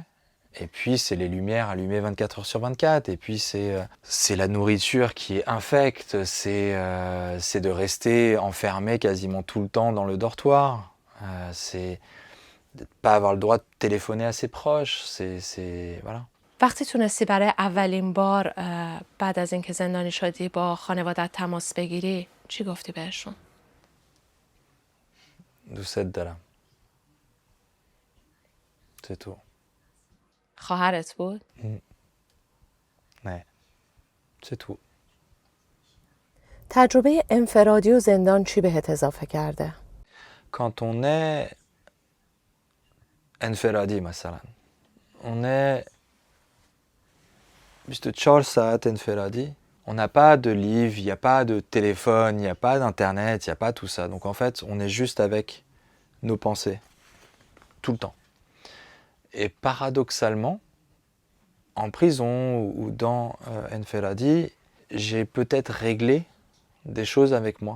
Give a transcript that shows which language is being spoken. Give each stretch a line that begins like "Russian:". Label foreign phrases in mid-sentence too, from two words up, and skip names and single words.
French: Et puis, c'est les lumières allumées 24 heures sur 24. Et puis, c'est la nourriture qui est infecte. C'est de rester enfermé quasiment tout le temps dans le dortoir. C'est de ne pas avoir le droit de téléphoner à ses proches. Voilà.
Persian: وقتی تونستی برای اولین بار بعد از اینکه زندانی شدی با خانوادت تماس بگیری چی گفتی بهشون؟ دوست دارم.
French: C'est tout.
Persian: خواهرت بود؟ نه.
French: C'est tout.
Persian: تجربه انفرادی و زندان چی بهت اضافه کرده؟
French: Quand on est
Persian: انفرادی مثلا
French: on est juste 4
Persian: ساعت انفرادی.
French: On n'a pas de livre, il n'y a pas de téléphone, il n'y a pas d'internet, il n'y a pas tout ça. Donc en fait, on est juste avec nos pensées, tout le temps. Et paradoxalement, en prison ou dans Enferadi, j'ai peut-être réglé des choses avec moi.